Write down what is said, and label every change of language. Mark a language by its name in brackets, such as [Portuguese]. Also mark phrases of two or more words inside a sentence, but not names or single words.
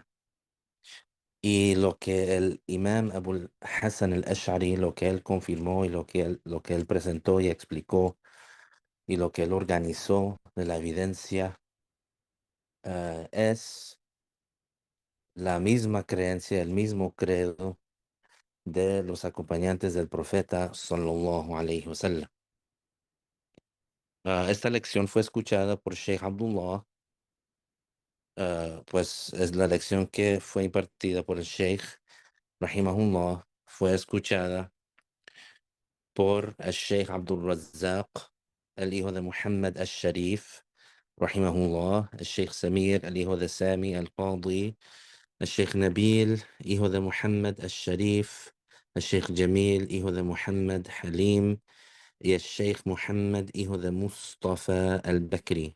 [Spanish] Y lo que el imán Abu Hassan al-Ash'ari, lo que él confirmó y lo que él presentó y explicó y lo que él organizó de la evidencia es la misma creencia, el mismo credo de los acompañantes del profeta [Arabic] صلى الله عليه وسلم. [Spanish] Esta lección fue escuchada por Sheikh Abdullah, pues es la lección que fue impartida por el Sheikh Rahimahullah, fue escuchada por el Sheikh Abdul Razzaq, el hijo de Muhammad al-Sharif, Rahimahullah, el Sheikh Samir, el hijo de Sami al-Qadi, el Sheikh Nabil, hijo de Muhammad al-Sharif, el Sheikh Jamil, hijo de Muhammad Halim, y el Sheikh Muhammad, hijo de Mustafa al-Bakri.